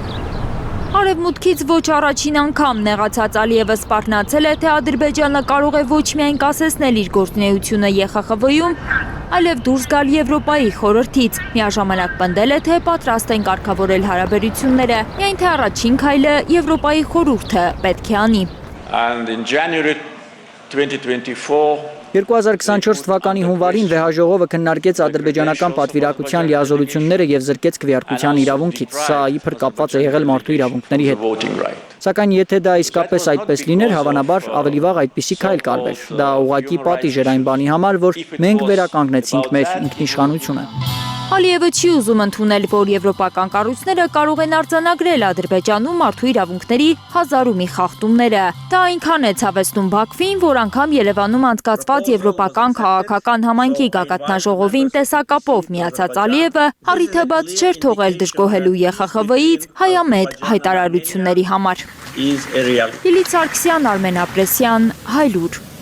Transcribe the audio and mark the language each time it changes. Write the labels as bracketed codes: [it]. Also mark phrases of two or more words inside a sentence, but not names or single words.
[hy] Արևմուտքից ոչ առաջին անգամ նեղացած Ալիևը սպառնացել է, թե Ադրբեջանը կարող է ոչ միայն կասեցնել իր գործունեությունը ԵԽԽՎ-ում, այլև դուրս գալ Եվրոպայի խորհրդից։ Միաժամանակ պնդել է, թե պատրաստ են կարգավորել հարաբերությունները, միայն թե առաջին քայլը Եվրոպայի խորհուրդը պետք է անի։ [en] And in January 2024, [hy] 2024 թվականի հունվարին վեհաժողովը քննարկեց ադրբեջանական պատվիրակության լիազորությունները եւ զրկեց քվեարկության իրավունքից։ Սա իբր կապված է եղել մարդու իրավունքների հետ։ [en] voting right. [hy] Սակայն եթե դա իսկապես այդպես լիներ, հավանաբար ավելի վաղ այդպիսի քայլ կարվեր։ Դա ուղղակի պատիժ էր այն բանի համար, որ մենք վերականգնեցինք մեր ինքնիշխանությունը։ Ալիևը չի ուզում ընդունել, որ եվրոպական կառույցները կարող են արձանագրել Ադրբեջանում մարդու իրավունքների հազար ու մի խախտումները։ Դա այնքան է ցավեցնում Բաքվին, որ անգամ Երևանում անցկացված Եվրոպական քաղաքական համայնքի գագաթնաժողովին տեսակապով միացած Ալիևը առիթը բաց չէր թողել դժգոհելու ԵԽԽՎ-ից հայամետ հայտարարությունների համար։ Լիլիթ Սարգսյան, Արմեն Ապրեսյան, Հայլուր։